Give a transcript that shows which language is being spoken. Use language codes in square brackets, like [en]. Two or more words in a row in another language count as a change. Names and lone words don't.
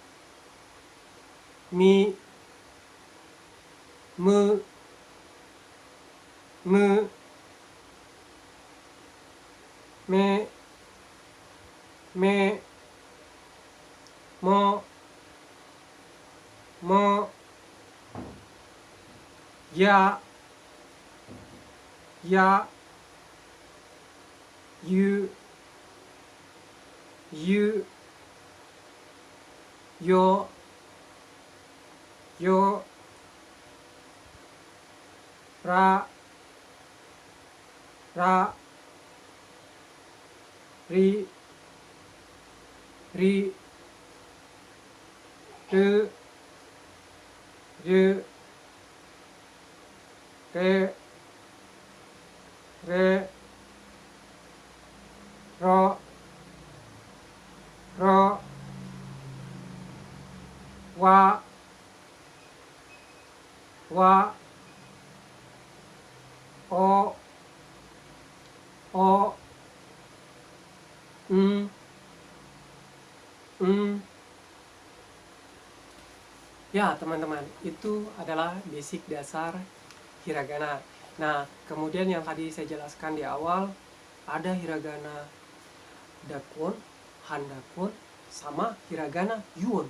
[ja] mu, me, mo, ya, you, yo, ra, ri, ru, re, ro, wa, o, [id] Ya, teman-teman, itu adalah basic dasar hiragana. Nah, kemudian yang tadi saya jelaskan di awal, ada [ja] hiragana dakun, handakun, [id] sama [ja] hiragana yuon.